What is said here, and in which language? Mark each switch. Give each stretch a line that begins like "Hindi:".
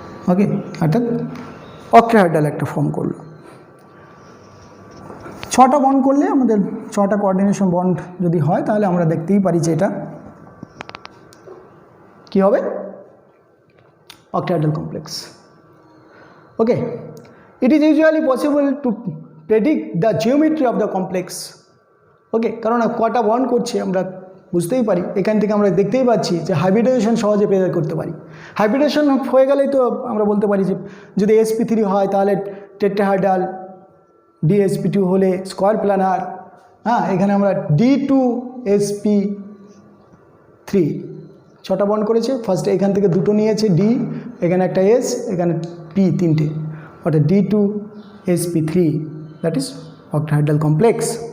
Bangla: ওকে, অর্থাৎ অক্টাহাইড্রাল একটা ফর্ম করলো। 6টা বন্ড করলে আমাদের 6টা কোঅর্ডিনেশন বন্ড যদি হয় তাহলে আমরা দেখতেই পারি যে এটা কী হবে, octahedral complex.
English: Okay, it is usually possible to predict the geometry of the complex.
Bangla: Okay, কারণ কটা বন্ড করছে আমরা বুঝতেই পারি, এখান থেকে আমরা দেখতেই পাচ্ছি যে হাইব্রিডাইজেশন সহজে বের করতে পারি। হাইব্রিডাইজেশন হয়ে গেলেই তো আমরা বলতে পারি যে যদি sp3 হয় তাহলে টেট্রাহাইড্রাল, dsp2 হলে স্কয়ার প্ল্যানার। হ্যাঁ, এখানে আমরা d2sp3 6টা বন্ড করেছে, ফার্স্টে এখান থেকে দুটো নিয়েছে ডি, এখানে একটা এস, এখানে পি, 3টে, অর্থাৎ d2sp3,
English: that is
Bangla: অক্টাহাইড্রাল কমপ্লেক্স।